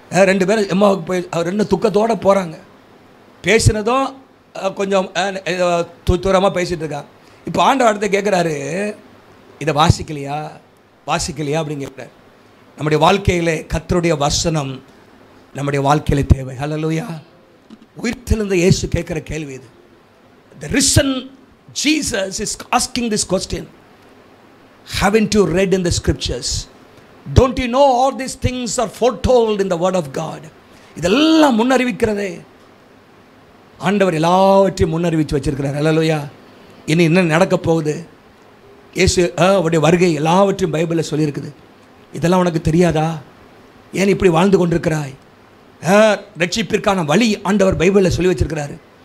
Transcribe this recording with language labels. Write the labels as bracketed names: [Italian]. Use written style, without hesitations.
[Tamil] 2 பேரும் எம்மாவுக்கு போய் அவர் என்ன துக்கத்தோடு போகிறாங்க. பேசினதும் கொஞ்சம் தூரமாக பேசிகிட்டு இருக்காங்க. இப்போ ஆண்டவர் அடுத்து கேட்குறாரு, இதை வாசிக்கலையா வாசிக்கலையா அப்படின்னு கேட்குறாரு. நம்முடைய வாழ்க்கையில் கர்த்தருடைய வசனம் நம்முடைய வாழ்க்கையில் தேவை. ஹல்லேலூயா. உயிர்த்தெழுந்த இயேசு கேட்குற கேள்வி இது. [English] The risen Jesus is asking this question. Haven't you read in the scriptures? Don't you know all these things are foretold in the word of God? [Tamil] இதெல்லாம் முன்னறிவிக்கிறதே. ஆண்டவர் எல்லாவற்றையும் முன்னறிவித்து வச்சிருக்கிறார். ஹல்லேலூயா. இனி என்ன நடக்க போகுது? இயேசு அவருடைய வருகை எல்லாவற்றையும் பைபிளில் சொல்லியிருக்குது. இதெல்லாம் உனக்கு தெரியாதா? ஏன் இப்படி வாழ்ந்து கொண்டிருக்கிறாய்? ரட்சிப்பிற்கான வழி ஆண்டவர் பைபிளில் சொல்லி வச்சிருக்கிறாரு.